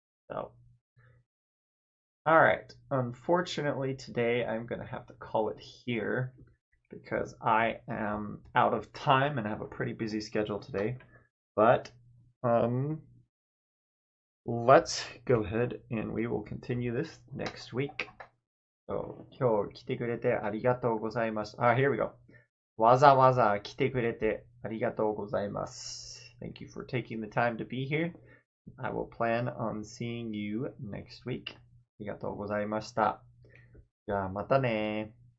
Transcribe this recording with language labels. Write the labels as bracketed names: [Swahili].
[English] So, all right. Unfortunately, today I'm gonna have to call it here, because I am out of time and have a pretty busy schedule today. But let's go ahead and we will continue this next week. [Japanese] So 今日来てくれてありがとうございます。 [English] Here we go. [Japanese] わざわざ来てくれてありがとうございます。 [English] Thank you for taking the time to be here. I will plan on seeing you next week. [Japanese] ありがとうございました。じゃあまたね。